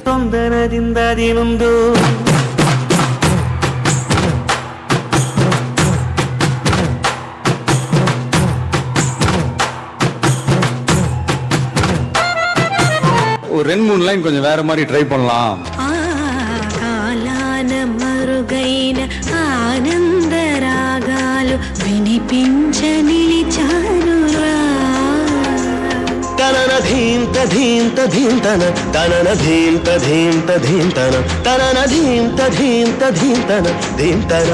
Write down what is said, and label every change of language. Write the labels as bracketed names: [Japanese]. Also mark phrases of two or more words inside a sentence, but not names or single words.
[Tamil] தொந்தனதிந்ததினுந்தோ ஒரு 2-3 லைன் கொஞ்சம் வேற மாதிரி ட்ரை பண்ணலாம். [Telugu] కాలాన మరుగైన ఆనంద రాగాలు వినిపించ నిలిచానురా. తనన ధీంత ధీంత ధీంతన తనన ధీంత ధీంత ధీంతన తనన ధీంత ధీంత ధీంతన ధీంతన.